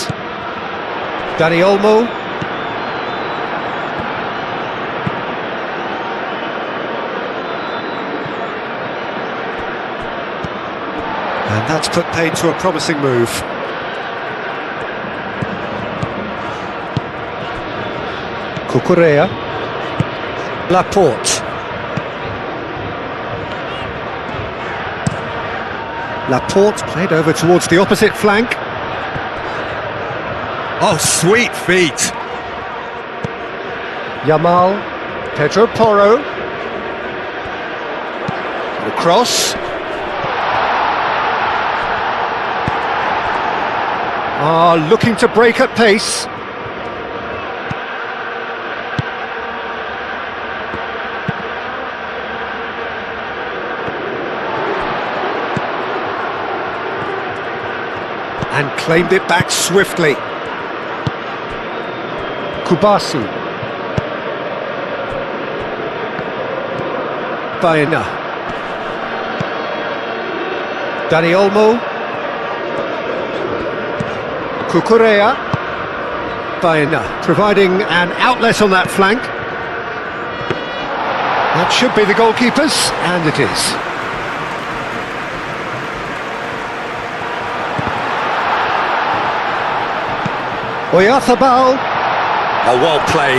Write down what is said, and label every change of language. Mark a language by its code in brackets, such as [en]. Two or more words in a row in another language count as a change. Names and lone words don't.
[en] Dani Olmo. And that's put paid to a promising move. Cucurella. Laporte. Laporte played over towards the opposite flank. Oh, sweet feet. Yamal. Pedro Porro. The cross. Looking to break at pace. And claimed it back swiftly. Kubasi. Baena. Dani Olmo. Cucurella. Baena, providing an outlet on that flank. That should be the goalkeeper's, and it is. Oyarzabal. Oh, well played.